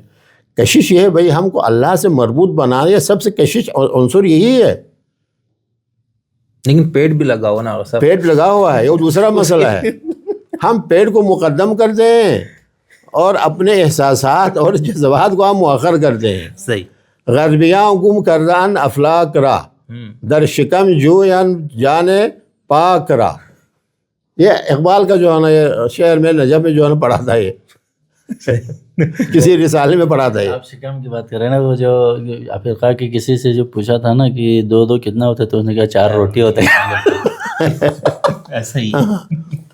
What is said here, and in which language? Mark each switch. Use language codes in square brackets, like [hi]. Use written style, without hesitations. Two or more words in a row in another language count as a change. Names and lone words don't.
[ur] کشش یہ ہے بھائی، ہم کو اللہ سے مربوط بنانا، یہ سب سے کشش عنصر یہی ہے۔ لیکن پیٹ بھی لگا ہوا نا، پیٹ لگا ہوا ہے، وہ دوسرا مسئلہ ہے۔ ہم پیٹ کو مقدم کرتے ہیں اور اپنے احساسات اور جذبات کو ہم مؤخر کرتے ہیں۔ صحیح، [fa] غربیاں حکم کردان افلاک را، در شکم جویان جانے پاک را۔ [ur] یہ اقبال کا جو ہے نا یہ شعر میں نجف میں جو ہے نا پڑھا تھا، یہ کسی رسالے میں پڑھا تھا۔ یہ آپ شکم کی بات کر رہے ہیں نا، وہ جو افریقہ کے کسی سے جو پوچھا تھا نا کہ دو کتنا ہوتا ہے، تو اس نے کہا 4 روٹی ہوتا ہے۔